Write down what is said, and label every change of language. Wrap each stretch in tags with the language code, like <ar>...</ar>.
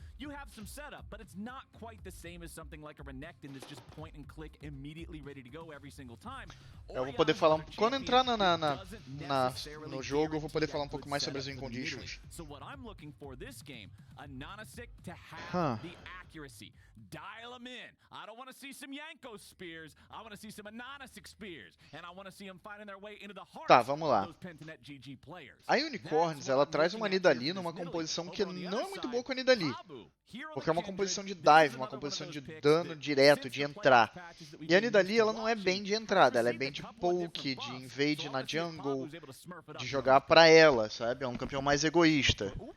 <en>You have some setup, but it's not quite the same as something like a Renekton that's just point and click, immediately ready to go every single time.</en> <pt>Eu vou poder falar quando entrar no jogo, eu vou poder falar um pouco mais sobre as win conditions.</pt> <en>So what I'm looking for this game, a Nanasik to have the accuracy. Dial them in. I don't want to see some Yanko spears. I want to see some Nanasik spears, and I want to see them finding their way into the heart of those Pentanet GG players.</en> <pt>A Unicorns, ela traz uma Nidalee numa composição que não é muito boa com a Nidalee. Porque é uma composição de dive, uma composição de dano direto, de entrar. E a Nidalee, ela não é bem de entrada, ela é bem de poke, de invade na jungle, de jogar pra ela, sabe? É um campeão mais egoísta.</pt>